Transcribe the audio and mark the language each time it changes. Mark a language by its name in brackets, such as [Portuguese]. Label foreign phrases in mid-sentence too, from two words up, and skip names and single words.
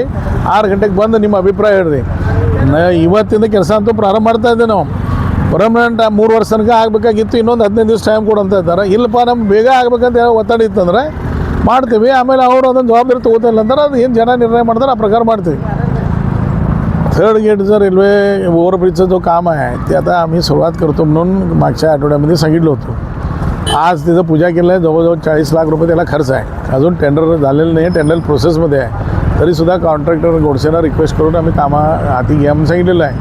[Kannada] 6 ಗಂಟೆಗೆ ಬಂದು ನಿಮ್ಮ ಅಭಿಪ್ರಾಯ ಹೇಳ್ರಿ. ಇವತ್ತಿಂದ ಕೆಲಸ ಅಂತೂ ಪ್ರಾರಂಭ ಮಾಡ್ತಾ ಇದ್ದೇವೆ. ನಾವು ಪರ್ಮನೆಂಟ್ 3 ವರ್ಷ ತನಕ ಆಗಬೇಕಾಗಿತ್ತು, ಇನ್ನೊಂದು 15 ದಿವಸ ಟೈಮ್ ಕೊಡು ಅಂತ ಇದ್ದಾರೆ. ಇಲ್ಲಪ್ಪ ನಮ್ಗೆ ಬೇಗ ಆಗ್ಬೇಕಂತ ಹೇಳಿ ಒತ್ತಡ ಇತ್ತಂದ್ರೆ ಮಾಡ್ತೀವಿ. ಆಮೇಲೆ ಅವರು ಅದನ್ನು ಜವಾಬ್ದಾರಿ ತೊಗೋತಿಲ್ಲ ಅಂದ್ರೆ ಅದು ಏನು ಜನ ನಿರ್ಣಯ ಮಾಡ್ತಾರೆ ಆ प्रकार ಮಾಡ್ತೀವಿ. [Marathi] 3rd गेटचं रेल्वे ओव्हरब्रिजचं जो काम आहे ते आता आम्ही सुरुवात करतो म्हणून मागच्या आठवड्यामध्ये सांगितलं होतं. आज तिथं पूजा केलं आहे. जवळजवळ 40 लाख रुपये त्याला खर्च आहे. अजून टेंडर झालेलं नाही, टेंडर प्रोसेसमध्ये आहे. तरीसुद्धा कॉन्ट्रॅक्टर गोडसेला रिक्वेस्ट करून आम्ही कामा हाती घ्या म्हणून सांगितलेलं आहे.